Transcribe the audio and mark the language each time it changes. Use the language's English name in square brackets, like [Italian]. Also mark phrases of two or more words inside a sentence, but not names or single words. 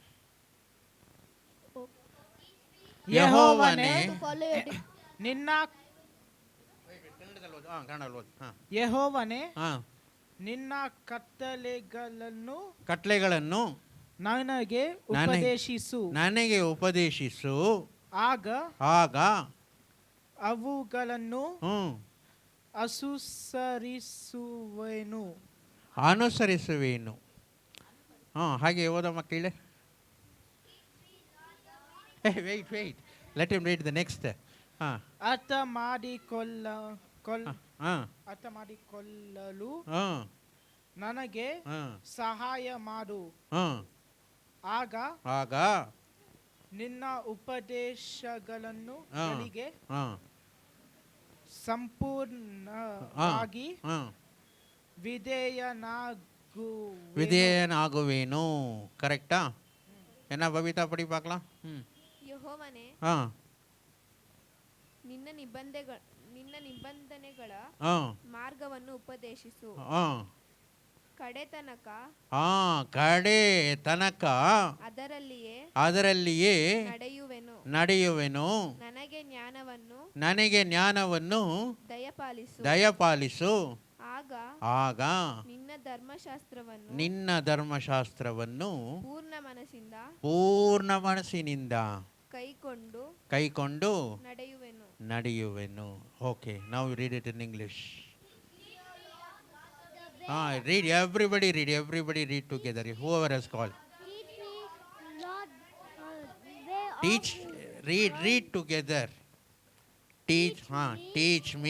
[Kannada] ಯೆಹೋವನೇ ಯೆಹೋವನೇ ನಿನ್ನ ಕಟ್ಟಳೆಗಳನ್ನು ನನಗೆ ಉಪದೇಶಿಸು. ಆಗ ಅವುಗಳನ್ನು ಅನುಸರಿಸುವೆನು. ಹಾಗೆ ಓದೋ ಮಕ್ಕಳೇ. [English] Wait. Let him read the next. [Kannada] ಅರ್ಥ ಮಾಡಿಕೊಳ್ಳಲು ನನಗೆ ಸಹಾಯ ಮಾಡು. ಆಗ ನಿನ್ನ ಉಪದೇಶಗಳನ್ನು ನನಗೆ ಸಂಪೂರ್ಣವಾಗಿ ವಿಧೇಯನಾಗುವೇನು. ಕರೆಕ್ಟಾ? [Tamil] என்ன பவிதா படி பார்க்கலாம். [Kannada] ಯೆಹೋವನೇ ನಿನ್ನ ನಿಬಂಧನೆಗಳ ಮಾರ್ಗವನ್ನು ಉಪದೇಶಿಸು. ಕಡೆ ತನಕ ಅದರಲ್ಲಿಯೇ ನಡೆಯುವೆನು. ನನಗೆ ಜ್ಞಾನವನ್ನು ದಯಪಾಲಿಸು. ಆಗ ನಿನ್ನ ಧರ್ಮಶಾಸ್ತ್ರವನ್ನು ಪೂರ್ಣ ಮನಸ್ಸಿನಿಂದ ಕೈಕೊಂಡು ನಡೆಯುವೆನು. [English] Okay, now read it in English. Read, everybody read together. Whoever has called. Teach me, Lord, way of Teach, read together. Teach, teach me.